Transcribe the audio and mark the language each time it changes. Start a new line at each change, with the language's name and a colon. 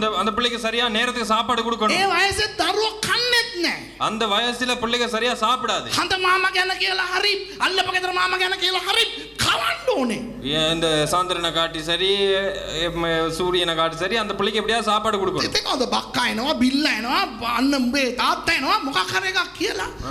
Tamil: அந்த பிள்ளைக்கு சரியா நேரத்துக்கு சாப்பாடு கொடுக்கணும்.
Sinhala: ඒ වයසේ දරුවා කන්නේත් නැහැ.
Tamil: அந்த வயசுல பிள்ளைங்க சரியா சாப்பிடாது.
Sinhala: හඳ මාමා ගැන කියලා හරි, අල්ලපගෙදර මාමා ගැන කියලා හරි කවන්න ඕනේ.
Tamil: இந்த சாந்திரனை காட்டி சரி, சூரியனை காட்டி சரி, அந்த பிள்ளைக்கு எப்படியா சாப்பாடு கொடுக்கணும்.
Sinhala: ඉතින් ඔද බක්කා එනවා, බිල්ල එනවා, අන්න උඹේ තාත්තා එනවා, මොකක් හරි එකක් කියලා.